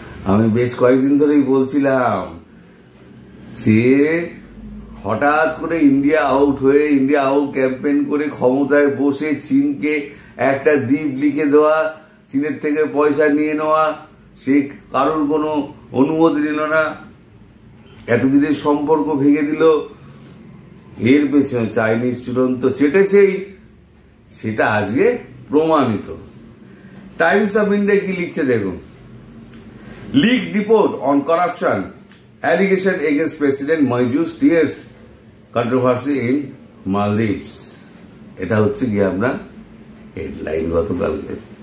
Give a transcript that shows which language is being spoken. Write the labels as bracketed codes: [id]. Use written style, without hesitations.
[bn] আমি বেশ কয়েকদিন ধরেই বলছিলাম যে হঠাৎ করে ইন্ডিয়া আউট ক্যাম্পেইন করে ক্ষমতায় বসে চীনকে একটা দ্বীপ লিখে দেওয়া, চীনের থেকে পয়সা নিয়ে নেওয়া, সে কারোর কোনো অনুমতি নিল না, এতদিনের সম্পর্ক ভেঙে দিল। এর পেছনে চাইনিজ চূড়ন তো চেটেছেই, সেটা আজকে প্রমাণিত। টাইমস অফ ইন্ডিয়া কি লিখছে দেখুন। [en] Leaked report on corruption allegation against President Maizu steers controversy in Maldives. [bn] এটা হচ্ছে কি আপনার হেডলাইন গতকালকে।